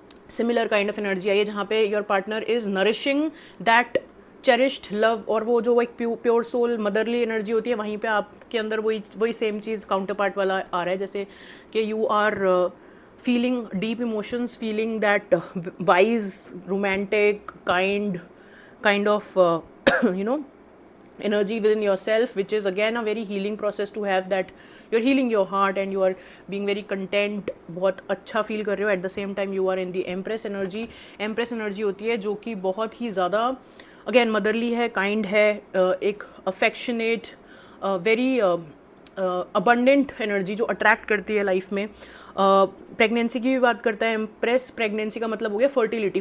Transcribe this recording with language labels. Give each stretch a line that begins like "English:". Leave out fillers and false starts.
English: similar kind of energy
Hindi: आई है जहाँ पे
English: your partner is nourishing that cherished love,
Hindi: और वो जो एक
English: pure soul motherly energy
Hindi: होती है, वहीं पे आपके अंदर वही वही
English: same
Hindi: चीज़ काउंटर पार्ट वाला आ रहा है, जैसे कि
English: you are feeling deep emotions, feeling that wise romantic kind of you know energy within yourself, which is again a very healing process to have, that you're healing your heart and you are being very content,
Hindi: बहुत अच्छा feel कर रहे हो.
English: At the same time you are in the empress energy.
Hindi: Empress energy होती है जो कि बहुत ही ज़्यादा again motherly है, kind है, एक affectionate,
English: very abundant energy
Hindi: जो attract करती है लाइफ में. प्रेगनेंसी की भी बात करता है एम्प्रेस. प्रेगनेंसी का मतलब हो गया फर्टिलिटी.